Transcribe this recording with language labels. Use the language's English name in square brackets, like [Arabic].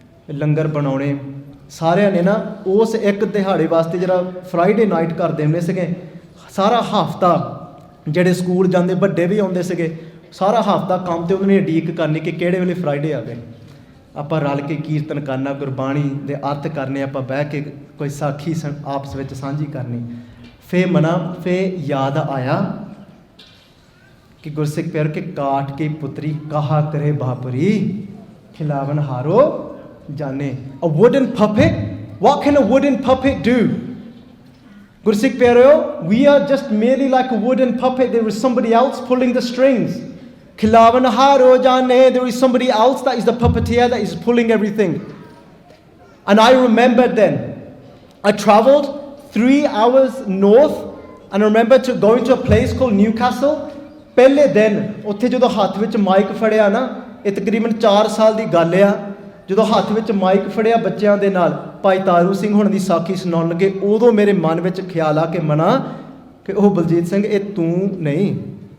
[Punjabi] ਲੰਗਰ ਬਣਾਉਣੇ ਸਾਰਿਆਂ ਨੇ ਨਾ ਉਸ ਇੱਕ ਦਿਹਾੜੇ ਵਾਸਤੇ, ਜਿਹੜਾ ਫਰਾਈਡੇ ਨਾਈਟ ਕਰਦੇ ਹੁੰਦੇ ਸੀਗੇ, ਸਾਰਾ ਹਫ਼ਤਾ ਜਿਹੜੇ ਸਕੂਲ ਜਾਂਦੇ ਵੱਡੇ ਵੀ ਆਉਂਦੇ ਸੀਗੇ, ਸਾਰਾ ਹਫ਼ਤਾ ਕੰਮ ਤੇ ਉਹਨਾਂ ਨੇ ਉਡੀਕ ਕਰਨੀ ਕਿ ਕਿਹੜੇ ਵੇਲੇ ਫਰਾਈਡੇ ਆਵੇ, ਆਪਾਂ ਰਲ ਕੇ ਕੀਰਤਨ ਕਰਨਾ, ਗੁਰਬਾਣੀ ਦੇ ਅਰਥ ਕਰਨੇ, ਆਪਾਂ ਬਹਿ ਕੇ ਕੋਈ ਸਾਖੀ ਆਪਸ ਵਿੱਚ ਸਾਂਝੀ ਕਰਨੀ। ਫਿਰ ਯਾਦ ਆਇਆ ਕਿ ਗੁਰਸਿੱਖ ਪਿਆਰ ਕੇ ਕਾਟ ਕੇ ਪੁੱਤਰੀ ਕਹਾ ਕਰੇ ਬਾਪਰੀ, ਖਿਲਾਵਨ ਹਾਰੋ ਜਾਣੇ। [English] A wooden puppet? What can a wooden puppet do? [Punjabi] Gursikh Pyareo, [English] we are just merely like a wooden puppet. There is somebody else pulling the strings. [Punjabi] Khilavan haro jane, [English] there is somebody else that is the puppeteer that is pulling everything. And I remembered then, I traveled 3 hours north, and I remember going to a place called Newcastle. [Punjabi] ਪਹਿਲੇ ਦਿਨ ਉੱਥੇ ਜਦੋਂ ਹੱਥ ਵਿੱਚ mic ਫੜਿਆ ਨਾ, ਇਹ ਤਕਰੀਬਨ 4 ਸਾਲ ਦੀ ਗੱਲ ਆ, ਜਦੋਂ ਹੱਥ ਵਿੱਚ ਮਾਈਕ ਫੜਿਆ ਬੱਚਿਆਂ ਦੇ ਨਾਲ ਭਾਈ ਤਾਰੂ ਸਿੰਘ ਹੁਣ ਦੀ ਸਾਖੀ ਸੁਣਾਉਣ ਲੱਗੇ, ਉਦੋਂ ਮੇਰੇ ਮਨ ਵਿੱਚ ਖਿਆਲ ਆ ਕਿ ਮਨਾ ਕਿ ਉਹ ਬਲਜੀਤ ਸਿੰਘ ਇਹ ਤੂੰ ਨਹੀਂ।